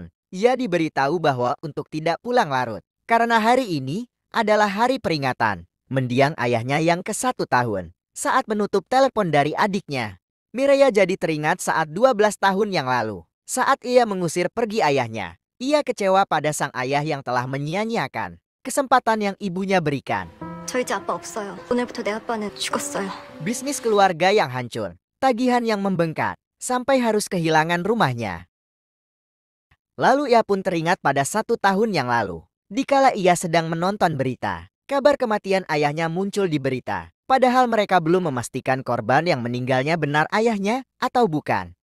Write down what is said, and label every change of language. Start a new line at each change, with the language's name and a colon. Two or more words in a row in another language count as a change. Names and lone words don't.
Indonesian: Ia diberitahu bahwa untuk tidak pulang larut. Karena hari ini adalah hari peringatan mendiang ayahnya yang ke-1 tahun. Saat menutup telepon dari adiknya, Mireya jadi teringat saat 12 tahun yang lalu. Saat ia mengusir pergi ayahnya, ia kecewa pada sang ayah yang telah menyia-nyiakan kesempatan yang ibunya berikan.
Korean: 저희 집 아빠 없어요. 오늘부터 내 아빠는 죽었어요.
Indonesian: Bisnis keluarga yang hancur, tagihan yang membengkak, sampai harus kehilangan rumahnya. Lalu ia pun teringat pada 1 tahun yang lalu. Dikala ia sedang menonton berita, kabar kematian ayahnya muncul di berita. Padahal mereka belum memastikan korban yang meninggalnya benar ayahnya atau bukan.